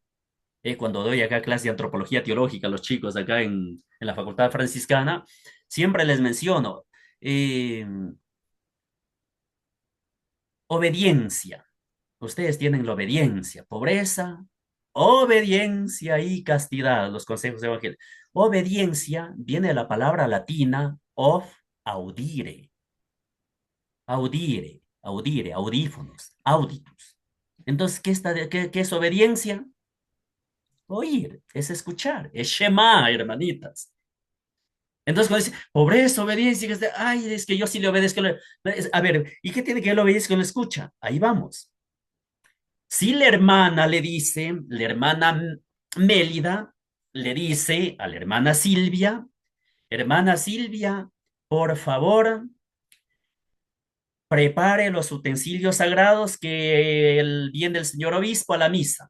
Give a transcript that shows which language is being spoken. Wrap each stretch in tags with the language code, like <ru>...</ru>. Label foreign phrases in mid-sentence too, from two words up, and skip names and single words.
<es>Cuando doy acá clase de antropología teológica a los chicos acá en la Facultad Franciscana, siempre les menciono eh, obediencia. Ustedes tienen la obediencia, pobreza, obediencia y castidad, los consejos evangélicos. Obediencia viene de la palabra latina</es> <la>of audire, audire,</la> <es>audífonos, auditus. Entonces, ¿qué es obediencia? Oír, es escuchar, es Shema, hermanitas. Entonces, cuando dice, pobreza, obediencia, ay, es que yo sí le obedezco. A ver, ¿y qué tiene que ver la obediencia con la escucha? Ahí vamos. Si la hermana le dice, la hermana Mélida le dice a la hermana Silvia, por favor, prepare los utensilios sagrados que el bien del señor obispo a la misa.</es>